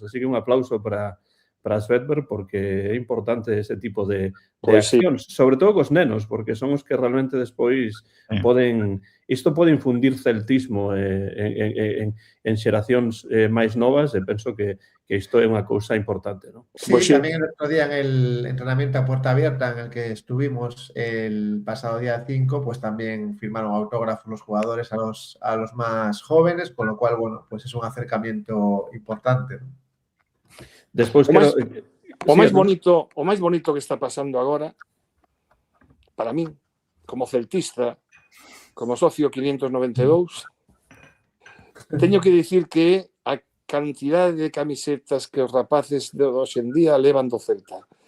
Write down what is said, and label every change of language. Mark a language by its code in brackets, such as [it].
[gl] Así que un aplauso para Svedberg, porque é importante ese tipo de accións, sobre todo cos nenos, porque son os que realmente despois poden... Isto pode infundir celtismo en xeracións máis novas e penso que isto é unha cousa importante, ¿no? [es] Sí, tamén el otro día en el entrenamiento a puerta abierta en el que estuvimos el pasado día 5, pues también firmaron autógrafos los jugadores a los más jóvenes, con lo cual, bueno, pues es un acercamiento importante, ¿no? [gl] Despois o máis bonito que está pasando agora, para mí, como celtista, como socio 592, teño que dicir que a cantidade de camisetas que os rapaces de hoxe en día levan do Celta.